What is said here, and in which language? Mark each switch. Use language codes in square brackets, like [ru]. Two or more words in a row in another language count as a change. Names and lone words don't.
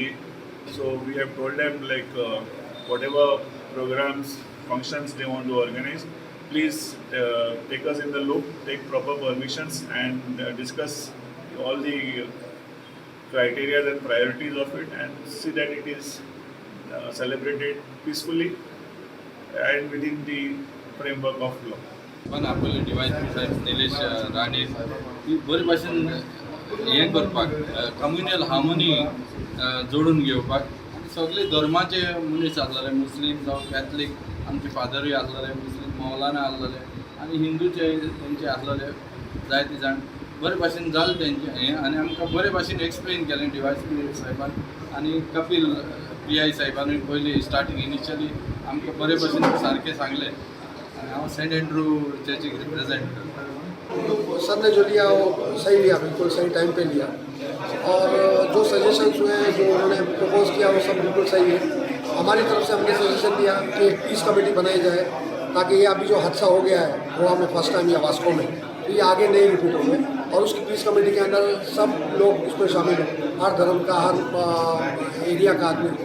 [en] So we have told them like whatever programs, functions they want to organize, please take us in the loop, take proper permissions and discuss all the criteria and priorities of it and see that it is celebrated peacefully and within the framework of law. [kok] पण आपले DYSP साहेब निलेश राणे ही बरे भाशेन हें करपाक [en] communal harmony [kok] जोडून घेवपाक सगळे धर्माचे मनीस आसलेले मुस्लीम जावं कॅथलीक आमचे फादरूय आसलेले मुस्लीम मौलाना आसलेले आनी हिंदूचे तेंचे आसलेले जायते जाण बरे भाशेन जालें तेंचे हें आनी आमकां बरे भाशेन एक्सप्लेन केलें DYSP साहेबान आनी कपिल PI साहेबानूय पयलीं [en] starting initially [kok] आमकां बरे भाशेन सारकें सांगलें सेंट एंड्रू चर्च रिप्रेजेंट [hi] सर ने जो लिया वो सही लिया, बिल्कुल सही टाइम पे लिया और जो सजेशंस हुए हैं जो उन्होंने प्रपोज किया वो सब बिल्कुल सही है। हमारी तरफ से हमने सजेशन दिया कि एक [en] peace committee [hi] बनाई जाए ताकि ये अभी जो हादसा हो गया है गोवा में [en] first time [hi] या वास्को में तो ये आगे नहीं रिपीट होंगे और उसकी [en] peace committee [hi] के अंदर सब लोग उसमें शामिल हों, हर धर्म का हर एरिया का आदमी।